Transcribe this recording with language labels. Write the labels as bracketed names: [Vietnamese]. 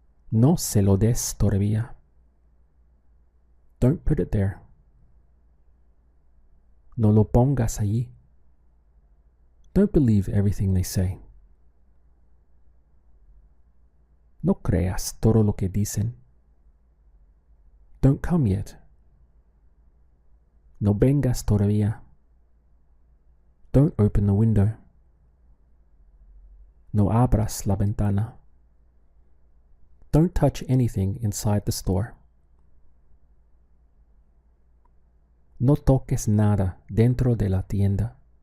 [Spanish] No se lo des todavía. [English] Don't put it there. [Spanish] No lo pongas allí. [English] Don't believe everything they say. [Spanish] No creas todo lo que dicen. [English] Don't come yet. [Spanish] No vengas todavía. [English] Don't open the window. [Spanish] No abras la ventana. [English] Don't touch anything inside the store. [Spanish] No toques nada dentro de la tienda.